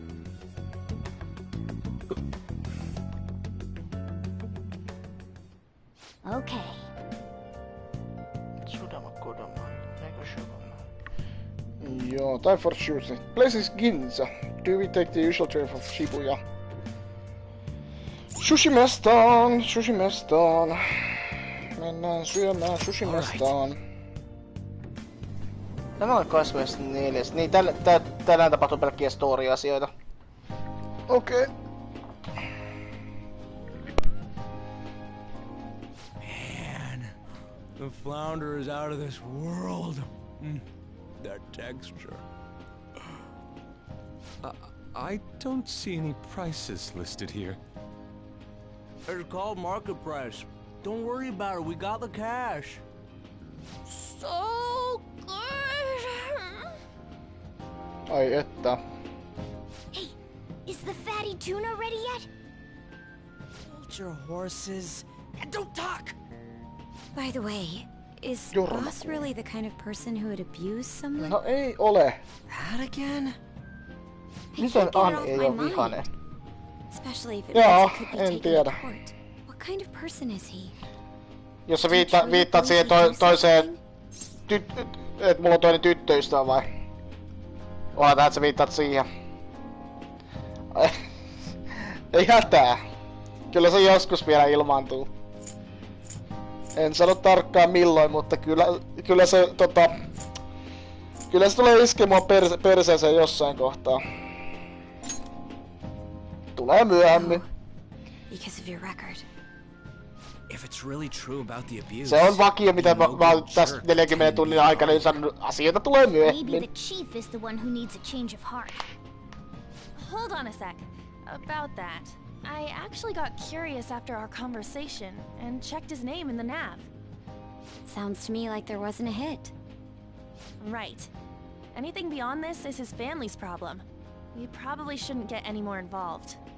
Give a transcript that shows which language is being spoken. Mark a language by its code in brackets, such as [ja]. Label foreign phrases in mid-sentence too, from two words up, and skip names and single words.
[en] Okay. Joo, time for shooting. Place is Ginza. Do we take the usual train from Shibuya? [fi] Sushi-mestaan! Sushi-mestaan! Mennään syömään sushi-mestaan. Tämä on 24. Niin, tänään tapahtuu pelkkiä story-asioita. Okei. [en] Man, the flounder is out of this world. That texture. I don't see any prices listed here. It's called market price. Don't worry about it, we got the cash. So good. [fi] Ai että. [en] Hey, is the fatty tuna ready yet? Hold your horses and don't talk. By the way, is Boss really the kind of person who would abuse someone? [fi] No ei ole. [en] That again? [fi] Miten Ann ei ole vihainen? [en] Especially if it [fi] Joo, [en] could be [fi] en [en] taken [fi] tiedä. [en] to court. What kind of person is he? [fi] Jos sä viittaat siihen toiseen että mulla on toinen tyttöystävä vai? Oletaan, että sä viittaat siihen. Ei hätää. Kyllä se joskus vielä ilmaantuu. En sano tarkkaan milloin, mutta kyllä se tulee iskeä mua perseeseen jossain kohtaa. Tulee myöhemmin. [en] Because of your record. If it's really true about the abuse, [fi] Se on vakio, mitä mä oon tässä 40 tunnin aikana sanonut. Asioita tulee myöhemmin. [en] Maybe the chief is the one who needs a change of heart. Hold on a sec. About that, I actually got curious after our conversation and checked his name in the nav. Sounds to me like there wasn't a hit. Right. Anything beyond this is his family's problem. We probably shouldn't get any more involved.